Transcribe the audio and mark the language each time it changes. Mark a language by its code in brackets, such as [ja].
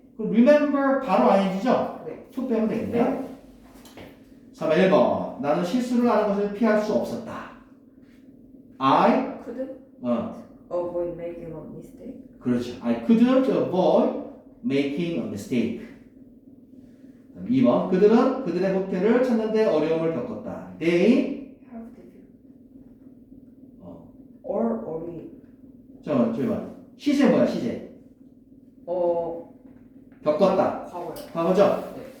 [ko] 그럼 remember 바로 ing죠? 네. to 빼면 되겠네요. 3번 1번. 나는 실수를 하는 것을 피할 수 없었다. [en] I Couldn't 어, avoid making a mistake. [ko] 그렇죠. [en] I couldn't avoid making a mistake. [ko] 2번. 그들은 그들의 호텔을 찾는데 어려움을 겪었다. [en] They Have difficult. Or we. [ko] 잠깐만. 시제 뭐야, 시제? 겪었다. 과거요. 과거죠? 네.